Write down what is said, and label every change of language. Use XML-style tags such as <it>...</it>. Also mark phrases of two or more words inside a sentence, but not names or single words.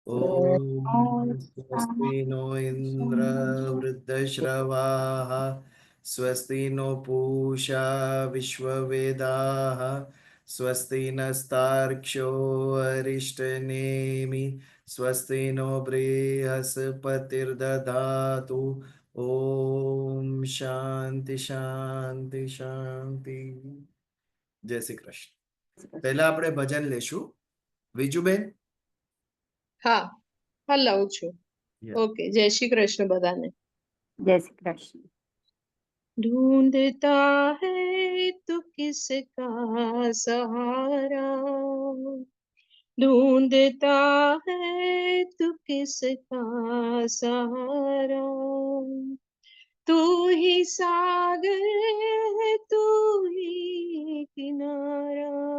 <sa>ॐ स्वस्ति नो इन्द्र वृद्धश्रवाः स्वस्ति नो पूषा विश्ववेदाः स्वस्ति नस्तार्क्ष्यो अरिष्टनेमि स्वस्ति नो बृहस्पतिर्दधातु ओम शांति शांति शांति।</sa> <hi>जय श्री कृष्ण। पहला</hi> <gu>આપણે ભજન લેશું વિજુબેન। હા હા લઉં છું।</gu> <en>Yeah.</en> <gu>ઓકે, જય શ્રી કૃષ્ણ બધાને।</gu> <hi>जय श्री कृष्ण। ढूंढता है तो किसका सहारा, ढूंढता है तो किसका सहारा, तू ही सागर है तू ही किनारा,</hi>